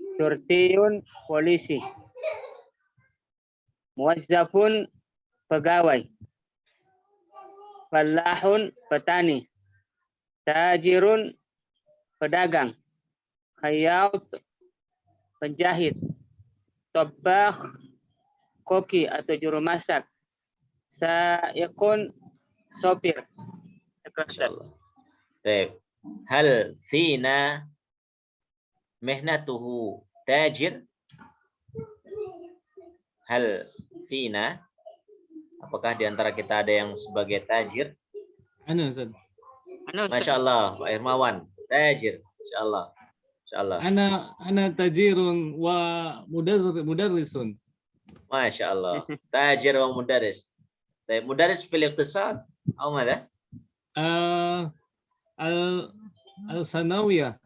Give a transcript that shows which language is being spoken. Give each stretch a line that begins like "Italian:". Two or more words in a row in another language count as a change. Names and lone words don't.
Indonesian: Syurtiyun polisi. Muwazzafun pegawai. Fallahun petani. Tajirun pedagang. Khayyat penjahit. Tabbakh koki atau juru masak. Sa'iqun sopir. Masyaallah. Baik.
Arabic: هل فينا مهنته تاجر? هل فينا,
Indonesian: apakah di antara kita ada yang sebagai tajir?
Arabic: أنا أستاذ. ما شاء الله,
Indonesian: Pak Irmawan, tajir.
Arabic: ما شاء الله. ما شاء الله. أنا تاجر ومدرس. ما شاء الله. تاجر ومدرس. مدرس في الاقتصاد.
Indonesian: Atau mana?
Arabic: الثانوية